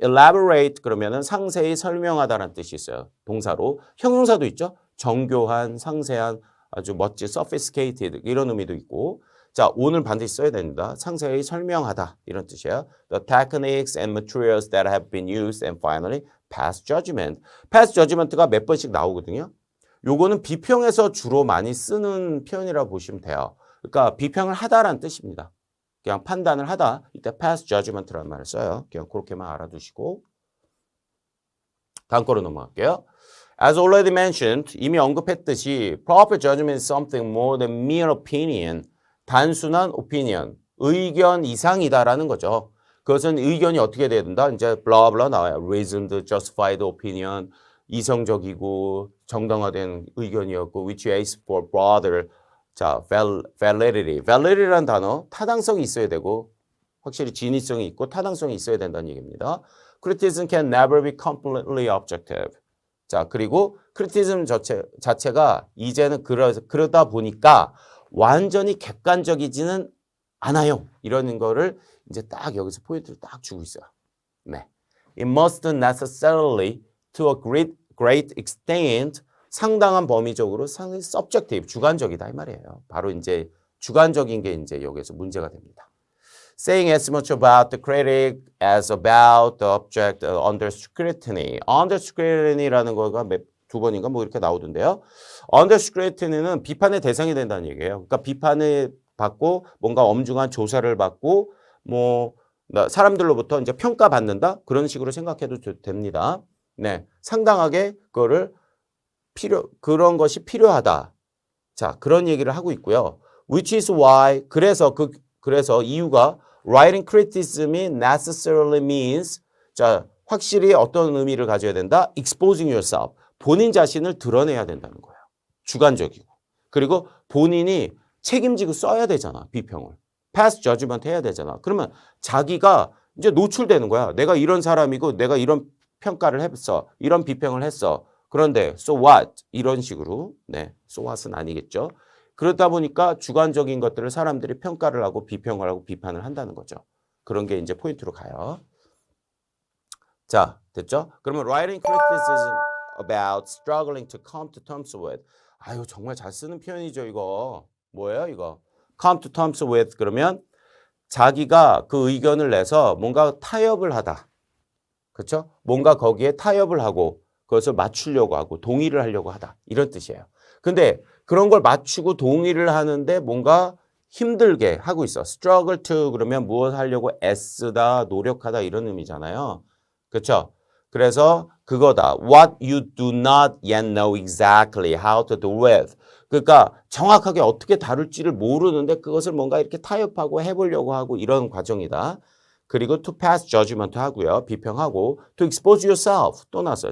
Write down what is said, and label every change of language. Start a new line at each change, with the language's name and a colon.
Korean: elaborate 그러면은 상세히 설명하다라는 뜻이 있어요. 동사로. 형용사도 있죠. 정교한, 상세한, 아주 멋진, sophisticated 이런 의미도 있고. 자, 오늘 반드시 써야 됩니다. 상세히 설명하다 이런 뜻이에요.
English: The techniques and materials that have been used and finally pass judgment.
Korean: pass judgment가 몇 번씩 나오거든요. 요거는 비평에서 주로 많이 쓰는 표현이라고 보시면 돼요. 그러니까 비평을 하다라는 뜻입니다. 그냥 판단을 하다. 이때 pass judgment라는 말을 써요. 그냥 그렇게만 알아두시고. 다음 거로 넘어갈게요.
English: As already mentioned,
Korean: 이미 언급했듯이
English: proper judgment is something more than mere opinion.
Korean: 단순한 opinion, 의견 이상이다라는 거죠. 그것은 의견이 어떻게 돼야 된다? 이제 블라블라 나와요.
English: reasoned, justified opinion,
Korean: 이성적이고 정당화된 의견이었고
English: which aims for broader 자, validity.
Korean: validity라는 단어 타당성이 있어야 되고 확실히 진위성이 있고 타당성이 있어야 된다는 얘기입니다.
English: Criticism can never be completely objective.
Korean: 자, 그리고 criticism 자체가 이제는 그러다 보니까 완전히 객관적이지는 않아요. 이러는 거를 이제 딱 여기서 포인트를 딱 주고 있어요. 네.
English: It must necessarily to a great extent
Korean: 상당한 범위적으로 상당히 subjective, 주관적이다 이 말이에요. 바로 이제 주관적인 게 이제 여기서 문제가 됩니다.
English: saying as much about the critic as about the object under scrutiny.
Korean: under scrutiny라는 거가 두 번인가 뭐 이렇게 나오던데요. under scrutiny는 비판의 대상이 된다는 얘기예요. 그러니까 비판을 받고 뭔가 엄중한 조사를 받고 뭐 사람들로부터 이제 평가받는다 그런 식으로 생각해도 됩니다. 네, 상당하게 그거를 그런 것이 필요하다. 자, 그런 얘기를 하고 있고요.
English: Which is why
Korean: 그래서 이유가 writing criticism이 necessarily means 자, 확실히 어떤 의미를 가져야 된다?
English: exposing yourself.
Korean: 본인 자신을 드러내야 된다는 거예요. 주관적이고. 그리고 본인이 책임지고 써야 되잖아. 비평을. pass judgment 해야 되잖아. 그러면 자기가 이제 노출되는 거야. 내가 이런 사람이고 내가 이런 평가를 했어. 이런 비평을 했어. 그런데
English: so what?
Korean: 이런 식으로. 네, so what은 아니겠죠. 그러다 보니까 주관적인 것들을 사람들이 평가를 하고 비평을 하고 비판을 한다는 거죠. 그런 게 이제 포인트로 가요. 자, 됐죠?
English: 그러면 writing criticism about struggling to come to terms with.
Korean: 아유, 정말 잘 쓰는 표현이죠, 이거. 뭐예요, 이거? come to terms with 그러면 자기가 그 의견을 내서 뭔가 타협을 하다. 그렇죠? 뭔가 거기에 타협을 하고 그것을 맞추려고 하고 동의를 하려고 하다. 이런 뜻이에요. 근데 그런 걸 맞추고 동의를 하는데 뭔가 힘들게 하고 있어. struggle to 그러면 무엇 하려고 애쓰다, 노력하다 이런 의미잖아요. 그렇죠? 그래서 그거다.
English: What you do not yet know exactly how to do with.
Korean: 그러니까 정확하게 어떻게 다룰지를 모르는데 그것을 뭔가 이렇게 타협하고 해보려고 하고 이런 과정이다. 그리고 to pass judgment 하고요. 비평하고 to expose yourself 또 나왔어요.